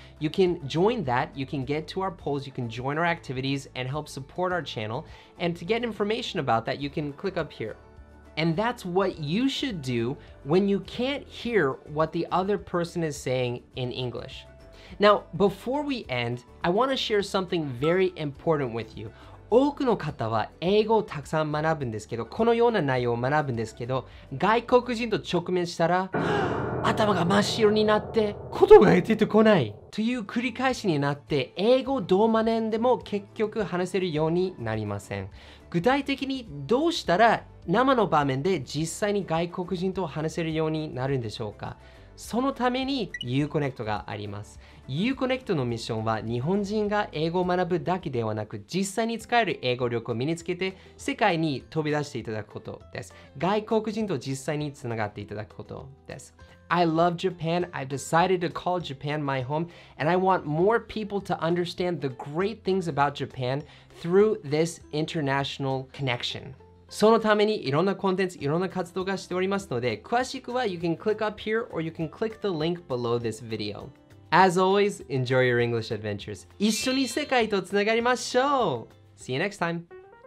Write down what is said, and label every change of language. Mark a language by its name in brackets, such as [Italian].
[English] You can join that, you can get to our polls, you can join our activities and help support our channel. And to get information about that, you can click up here. And that's what you should do when you can't hear what the other person is saying in English. Now, before we end, I want to share something very important with you. [Japanese] 多くの方は英語をたくさん学ぶんですけど、このような内容を学ぶんですけど、外国人と直面したら頭が真っ白になって言葉が出てこないという繰り返しになって、英語をどう学んでも結局話せるようになりません。具体的にどうしたら生の場面で実際に外国人と話せるようになるんでしょうか。そのために IU-Connect があります。IU-Connect のミッションは日本人が英語を学ぶだけではなく、実際に使える英語力を身につけて世界に飛び出していただくことです。外国人と実際につながっていただくことです。 [English] I love Japan. I've decided to call Japan my home, and I want more people to understand the great things about Japan through this international connection. [Japanese] そのためにいろんなコンテンツ、いろんな活動がしておりますので、詳しくは [English] You can click up here or you can click the link below this video. As always, enjoy your English adventures. [Japanese] 一緒に世界とつながりましょう! [English] See you next time!